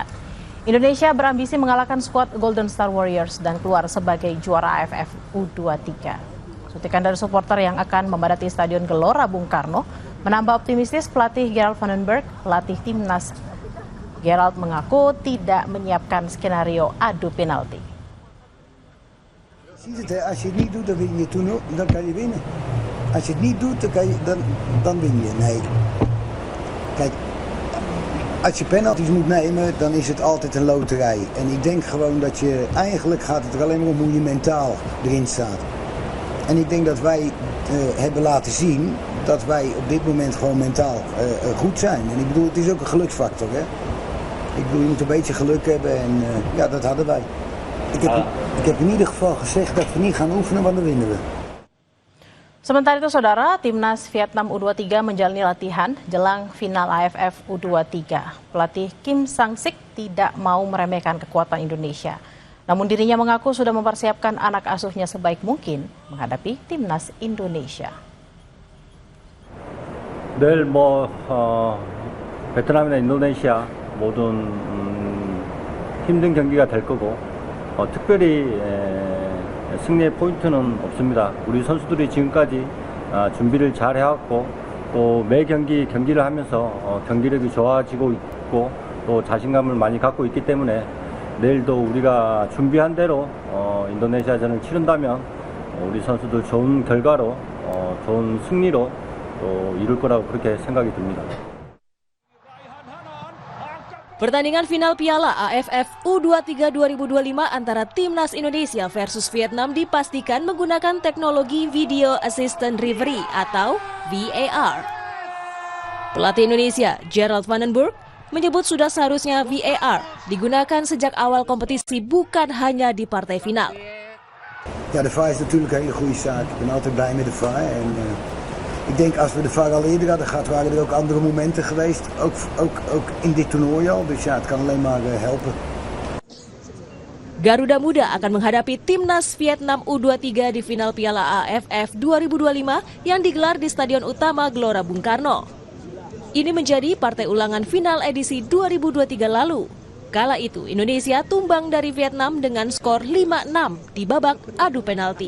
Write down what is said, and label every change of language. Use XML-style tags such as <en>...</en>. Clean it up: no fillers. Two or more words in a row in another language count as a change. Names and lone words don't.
<id>Indonesia berambisi mengalahkan skuad Golden Star Warriors dan keluar sebagai juara AFF U23. Suntikan dari supporter yang akan memadati Stadion Gelora Bung Karno menambah optimistis pelatih Gerald Vandenberg, pelatih timnas. Gerald mengaku tidak menyiapkan skenario adu penalti.</id> <nl>Als je het niet doet, dan win je toen, dan kan je winnen. Als je het niet doet, dan win je. Nee. Kijk, als je penalties moet nemen, dan is het altijd een loterij. En ik denk gewoon dat eigenlijk gaat het er alleen maar om hoe je mentaal erin staat. En ik denk dat wij hebben laten zien dat wij op dit moment gewoon mentaal goed zijn. En ik bedoel, het is ook een geluksfactor, hè. Ik bedoel, je moet een beetje geluk hebben en ja, dat hadden wij. Ik heb in ieder geval gezegd dat we niet gaan oefenen, want dan winnen we.</nl> <id>Sementara itu, saudara, timnas Vietnam U23 menjalani latihan jelang final AFF U23. Pelatih Kim Sang-sik tidak mau meremehkan kekuatan Indonesia. Namun dirinya mengaku sudah mempersiapkan anak asuhnya sebaik mungkin menghadapi timnas Indonesia.</id> <ko>내일 베트남이나 인도네시아 모든 힘든 경기가 될 거고 특별히 승리의 포인트는 없습니다. 우리 선수들이 지금까지 준비를 잘 해왔고 또 매 경기를 하면서 경기력이 좋아지고 있고 또 자신감을 많이 갖고 있기 때문에 내일도 우리가 준비한 대로 인도네시아전을 치른다면 우리 선수들 좋은 결과로 좋은 승리로 또 이룰 거라고 그렇게 생각이 듭니다.</ko> <id>Pertandingan final Piala AFF U23 2025 antara Timnas Indonesia versus Vietnam dipastikan menggunakan teknologi</id> <en>Video Assistant Referee</en> <id>atau VAR. Pelatih Indonesia, Gerald Vandenberg, menyebut sudah seharusnya VAR digunakan sejak awal kompetisi, bukan hanya di partai final.</id> <nl>Ja, de VAR is natuurlijk een hele goede zaak. Ik ben altijd blij met de VAR. En ik denk als we de VAR al eerder hadden gehad, waren er ook andere momenten geweest. Ook in dit toernooi al. Dus ja, het kan alleen maar helpen.</nl> <id>Garuda Muda akan menghadapi timnas Vietnam U23 di final Piala AFF 2025 yang digelar di Stadion Utama Gelora Bung Karno. Ini menjadi partai ulangan final edisi 2023 lalu. Kala itu Indonesia tumbang dari Vietnam dengan skor 5-6 di babak adu penalti.</id>